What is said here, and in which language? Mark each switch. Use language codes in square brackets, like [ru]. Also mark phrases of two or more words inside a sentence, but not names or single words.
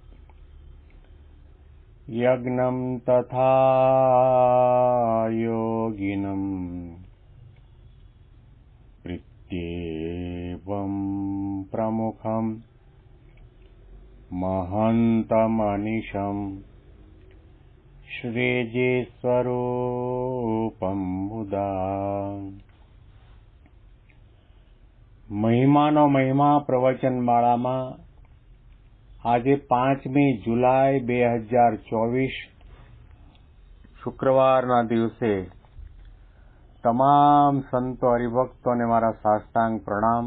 [sa] यज्ञं तथा योगिनं प्रीत्येवं प्रमुखं महन्तमनिशं श्रीजीस्वरूपं मुदा [gu] મહિમાનો મહિમા પ્રવચન માળામાં આજે 5મી જુલાઈ 2024 શુક્રવારના દિવસે તમામ સંતો હરિભક્તોને મારા સાષ્ટાંગ પ્રણામ.